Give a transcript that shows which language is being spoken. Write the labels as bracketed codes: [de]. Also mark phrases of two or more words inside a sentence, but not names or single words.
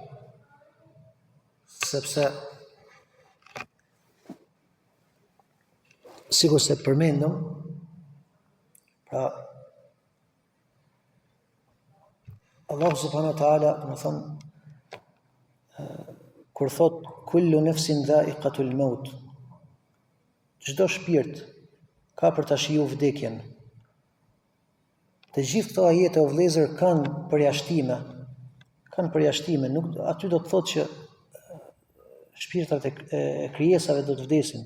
[sq] Sepse sikur se përmendëm, pra Allahu [ar] سبحانه وتعالى, [sq] do të thonë, kur thot [ar] كل نفس ذائقة الموت, [sq] çdo shpirt ka për ta shiju vdekjen. Të gjithë këto ajete o vëllezër kanë përjashtime. Nuk aty do të thotë që shpirtrat e krijesave do të vdesin.